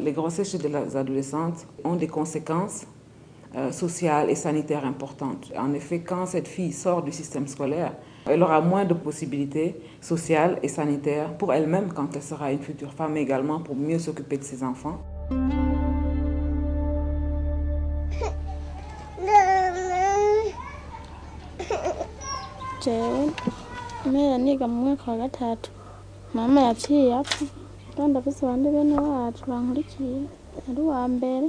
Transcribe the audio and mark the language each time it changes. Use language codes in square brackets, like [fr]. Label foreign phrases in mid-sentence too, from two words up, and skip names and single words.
[fr] Les grossesses chez les adolescentes ont des conséquences sociales et sanitaires importantes. En effet, quand cette fille sort du système scolaire, elle aura moins de possibilités sociales et sanitaires pour elle-même quand elle sera une future femme, mais également pour mieux s'occuper de ses enfants. [rn] Mama yaciye apfa kandi afise abandi bene wacu bankurikiye ari uwa mbere